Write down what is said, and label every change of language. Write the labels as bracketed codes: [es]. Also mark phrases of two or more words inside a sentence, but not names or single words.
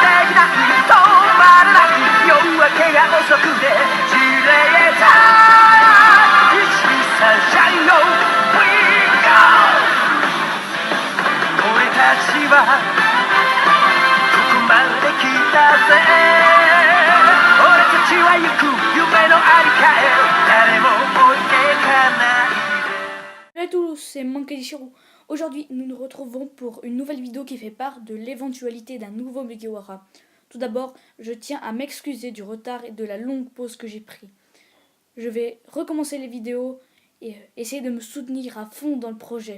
[ja] な止まらない夜明けが遅くて散れた一サンシャインの [en] We go [ja] 俺たちはここまで来たぜ俺たちは行く夢のありかへ誰も置いてかないで [fr] Salut à tous, c'est Mankadishiru. Aujourd'hui, nous nous retrouvons pour une nouvelle vidéo qui fait part de l'éventualité d'un nouveau Mugiwara. Tout d'abord, je tiens à m'excuser du retard et de la longue pause que j'ai pris. Je vais recommencer les vidéos et essayer de me soutenir à fond dans le projet.